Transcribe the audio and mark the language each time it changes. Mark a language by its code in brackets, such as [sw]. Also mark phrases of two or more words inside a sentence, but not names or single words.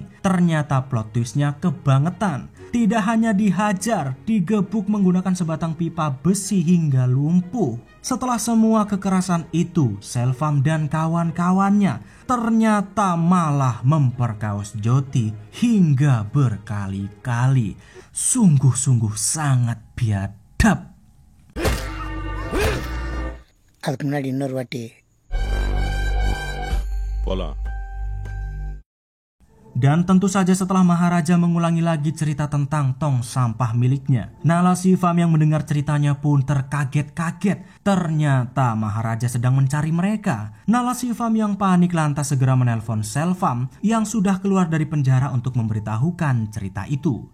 [id] Ternyata [en] plot twistnya [id] kebangetan. Tidak hanya dihajar, digebuk menggunakan sebatang pipa besi hingga lumpuh. Setelah semua kekerasan itu, Selvam dan kawan-kawannya ternyata malah memperkaos Jyoti hingga berkali-kali. Sungguh-sungguh sangat biadab. [ta] அதுக்கு முன்னாடி இன்னொரு வாட்டி போலாம். [id] Dan tentu saja setelah Maharaja mengulangi lagi cerita tentang tong sampah miliknya, Nala Shivám yang mendengar ceritanya pun terkaget-kaget. Ternyata Maharaja sedang mencari mereka. Nala Shivám yang panik lantas segera menelpon Selvam yang sudah keluar dari penjara untuk memberitahukan cerita itu.